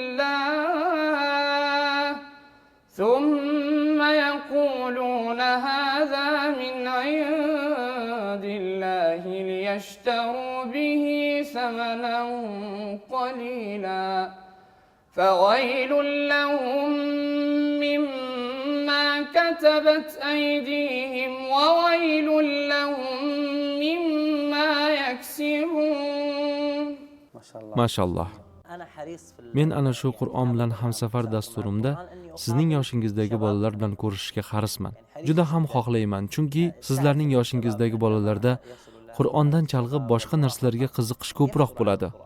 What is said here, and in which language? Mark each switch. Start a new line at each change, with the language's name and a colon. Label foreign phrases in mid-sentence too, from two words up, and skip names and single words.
Arabic: الله ليشتروا به ثمنا قليلا فويل لهم مما كتبت أيديهم وويل لهم مما يكسبون. Mashallah.
Uzbek: Men ana shu Qur'on bilan hamsafar dasturimda sizning yoshingizdagi bolalar bilan ko'rishishga harisman. Juda ham xohlayman, chunki sizlarning yoshingizdagi bolalarda Qur'ondan chalg'ib boshqa narsalarga qiziqish ko'proq bo'ladi.